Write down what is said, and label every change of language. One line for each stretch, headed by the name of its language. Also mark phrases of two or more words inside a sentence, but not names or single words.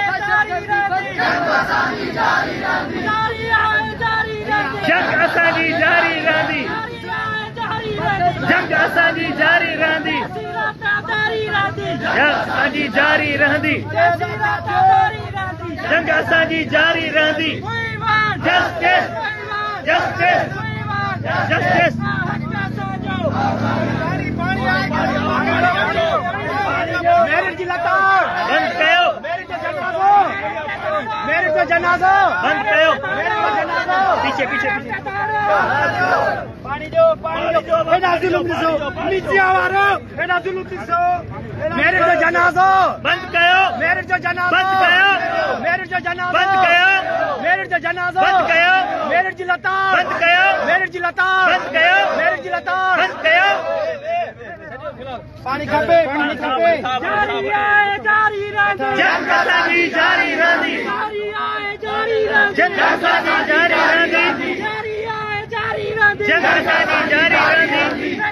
Sindhi: जंग असांजी जारी रहंदी जंग असांजी जारी रहंदी जंग असांजी जारी रहंदी जस्टिस बंद कयो जनाज़ो बंद कयो पीछे पानी दो हेॾा ज़ुल्म ॾिसो नीचिया वारो हेॾा ज़ुल्म ॾिसो मेरे जो जनाज़ो बंद कयो मेरे जो जनाज़ो बंद कयो मेरे जो जनाज़ो बंद कयो मेरे जो जनाज़ो बंद कयो मेरे जी लतार बंद कयो मेरे जी लतार बंद कयो मेरे जी लतार बंद कयो पानी खपे जारी जंग असांजी जारी रहंदी जंग असांजी जारी रहंदी जंग असांजी जारी रहंदी